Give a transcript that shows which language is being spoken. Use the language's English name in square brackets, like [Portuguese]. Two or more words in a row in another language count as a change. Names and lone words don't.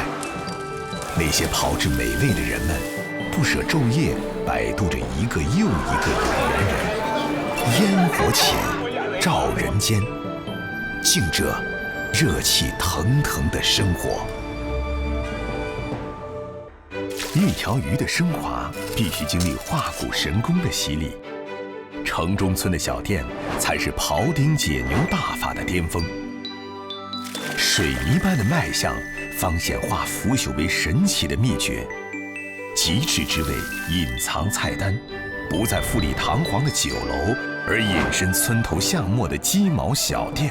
[Chinese] 那些炮制美味的人們，不捨晝夜擺渡着一個又一個有緣人，煙火起，照人間，敬着熱氣騰騰的生活。一條魚的升華，必須經歷化骨神功的洗禮。城中村的小店才是庖丁解牛大法的巔峰。水泥般的賣相，方顯化腐朽為神奇的秘訣。極致之味隱藏菜單，不在富麗堂皇的酒樓，而隱身村頭巷陌的雞毛小店。